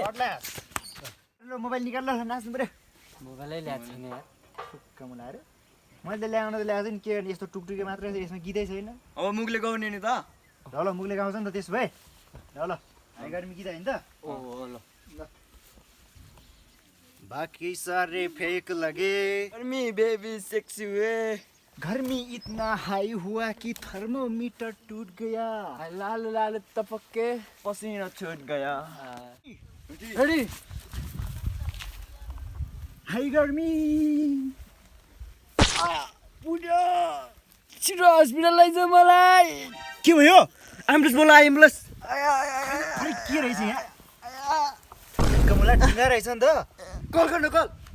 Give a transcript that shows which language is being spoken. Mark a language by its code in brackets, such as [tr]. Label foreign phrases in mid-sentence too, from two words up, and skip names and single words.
[ne] ल मोबाइल निकाल ल, नाच्नु पर्यो। मोबाइलै ल्याएको छैन यार। ठुक्क मलाई अरे मैले त ल्याउन त ल्याएको छु नि, के गर्ने यस्तो टुकटुके मात्रै छ, यसमा गीतै छैन। अब मुखले गाउने नि त। ल मुखले गाउँछ नि त त्यसो भए। ल हामी गर्मी गीत होइन त? ओ ल [hi] बाकी सारे फेक लगे गर्मी [en] baby sexy way [hi] गर्मी इतना हाई हुआ कि थर्मोमीटर टूट गया। लाल लाल टपक के पसीना छूट गया। रेडी हाई गर्मी [ne] बुढो छिटो हस्पिटल लैजाऊ मलाई। के भयो एम्बुलेन्स बोला एम्बुलेन्स। अरे के रहेछ यहाँ कमला ढिङ्गा रहेछ नि त कल गर्नु कल।